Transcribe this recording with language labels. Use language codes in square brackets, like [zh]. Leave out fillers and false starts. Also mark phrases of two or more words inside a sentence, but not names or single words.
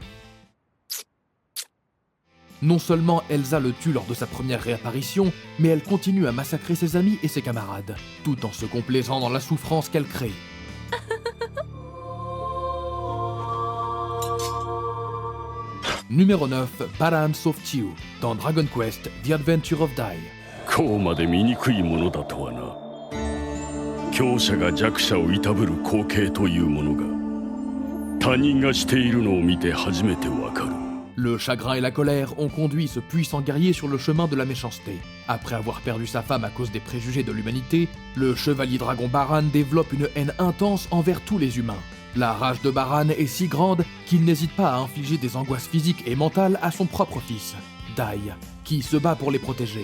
[fr] Non seulement Elsa le tue lors de sa première réapparition, mais elle continue à massacrer ses amis et ses camarades, tout en se complaisant dans la souffrance qu'elle crée. Numéro 9, Balance of Chiu, dans Dragon Quest, The Adventure of Dai. [ja] こうまで醜いものだとはな。強者が弱者をいたぶる光景というものが他人がしているのを見て初めてわかる。 [fr] Le chagrin et la colère ont conduit ce puissant guerrier sur le chemin de la méchanceté. Après avoir perdu sa femme à cause des préjugés de l'humanité, le chevalier dragon Baran développe une haine intense envers tous les humains. La rage de Baran est si grande qu'il n'hésite pas à infliger des angoisses physiques et mentales à son propre fils, Dai, qui se bat pour les protéger.